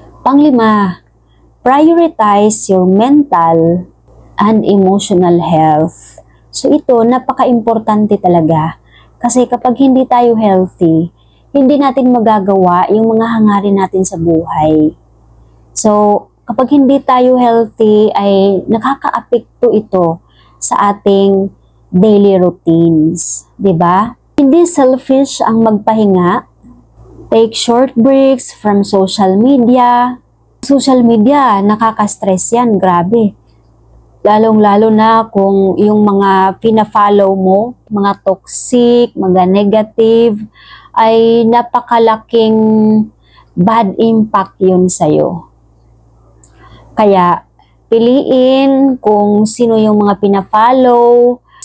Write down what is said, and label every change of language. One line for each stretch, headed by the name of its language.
Filipino: Panglima,
English: prioritize your mental and emotional health.
Filipino: So, ito, napaka-importante talaga. Kasi kapag hindi tayo healthy, hindi natin magagawa yung mga hangarin natin sa buhay. So, kapag hindi tayo healthy, ay nakaka-apekto ito sa ating daily routines. Diba? Hindi selfish ang magpahinga.
English: Take short breaks from social media.
Filipino: Social media, nakaka-stress yan. Grabe. Lalong-lalo na kung yung mga pina-follow mo, mga toxic, mga negative, ay napakalaking
English: bad impact
Filipino: yun sa'yo. Kaya, piliin kung sino yung mga pina-follow